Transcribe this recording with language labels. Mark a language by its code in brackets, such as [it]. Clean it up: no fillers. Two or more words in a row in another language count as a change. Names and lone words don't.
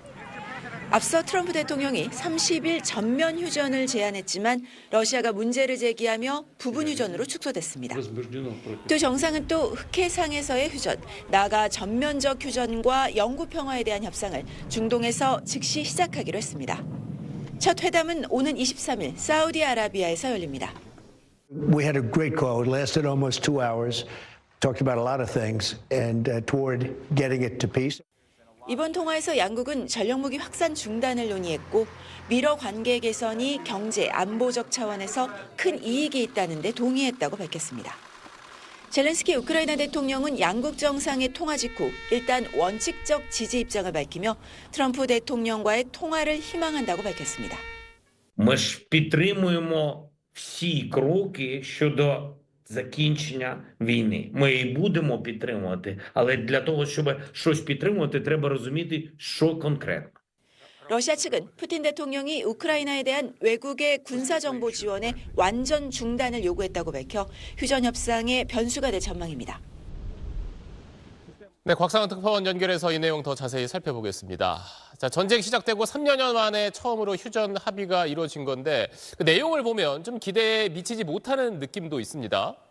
[ko] 앞서 트럼프 대통령이 30일 전면 휴전을 제안했지만 러시아가 문제를 제기하며 부분 휴전으로 축소됐습니다. 두 정상은 또 흑해상에서의 휴전, 나아가 전면적 휴전과 영구 평화에 대한 협상을 중동에서 즉시 시작하기로 했습니다. 첫 회담은 오는 23일 사우디아라비아에서 열립니다. [en] We had a great call. It lasted almost 2 hours. Talked about a lot of things and toward getting it to peace. [ko] 이번 통화에서 양국은 전력무기 확산 중단을 논의했고 미러 관계 개선이 경제, 안보적 차원에서 큰 이익이 있다는 데 동의했다고 밝혔습니다. 젤렌스키 우크라이나 대통령은 양국 정상의 통화 직후 일단 원칙적 지지 입장을 밝히며 트럼프 대통령과의 통화를 희망한다고 밝혔습니다. [uk] Ми ж підтримуємо всі кроки щодо закінчення війни. Ми і будемо підтримувати, але для того, щоб щось підтримувати, треба розуміти, що конкретно. [ko] 러시아 측은 푸틴 대통령이 우크라이나에 대한 외국의 군사정보 지원의 완전 중단을 요구했다고 밝혀 휴전 협상의 변수가 될 전망입니다. 네, 곽상은 특파원 연결해서 이 내용 더 자세히 살펴보겠습니다. 자, 전쟁 시작되고 3년여 만에 처음으로 휴전 합의가 이루어진 건데 그 내용을 보면 좀 기대에 미치지 못하는 느낌도 있습니다.